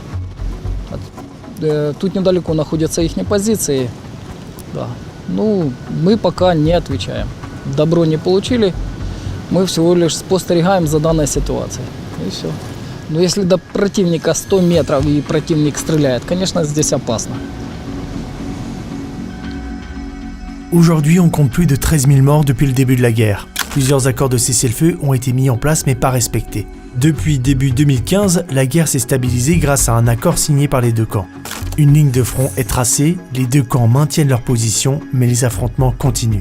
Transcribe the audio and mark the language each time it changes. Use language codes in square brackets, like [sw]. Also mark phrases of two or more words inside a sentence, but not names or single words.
[ru] Тут недалеко находятся их позиции. Да. Ну, мы пока не отвечаем. Добро не получили, мы всего лишь спостерегаем за данной ситуацией. И все. Но если до противника 100 метров и противник стреляет, конечно, здесь опасно. [fr] Aujourd'hui, on compte plus de 13 000 morts depuis le début de la guerre. Plusieurs accords de cessez-le-feu ont été mis en place mais pas respectés. Depuis début 2015, la guerre s'est stabilisée grâce à un accord signé par les deux camps. Une ligne de front est tracée, les deux camps maintiennent leur position, mais les affrontements continuent.